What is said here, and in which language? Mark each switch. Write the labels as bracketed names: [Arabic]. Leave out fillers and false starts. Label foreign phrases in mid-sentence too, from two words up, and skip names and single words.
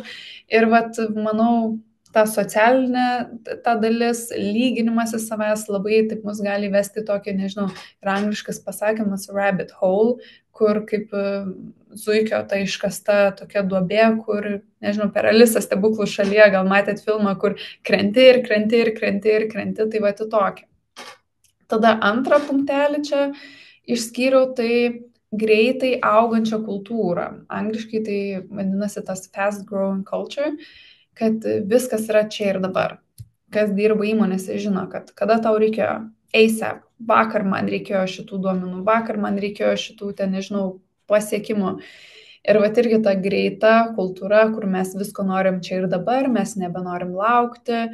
[Lithuanian] Ir manau, ta socialinė ta dalis, lyginimasis savęs labai taip mus gali vesti tokį, nežinau, ir angliškas pasakymas [English] rabbit hole, [Lithuanian] kur kaip zuikio ta iškasta tokia duobė, kur, nežinau, per Alisą stebuklų šalyje, gal matėt filmą, kur krenti ir krenti ir krenti ir krenti, tai į tokį. Tada antrą punktelį čia išskyriau, tai greitai augančią kultūrą. Angliškai tai vadinasi tas [English] fast growing culture, [Lithuanian] kad viskas yra čia ir dabar. Kas dirba įmonėse žino, kad kada tau reikėjo ASAP, vakar man reikėjo šitų duomenų, vakar man reikėjo šitų, pasiekimų. Ir irgi ta greita kultūra, kur mes visko norim čia ir dabar, mes nebenorim laukti.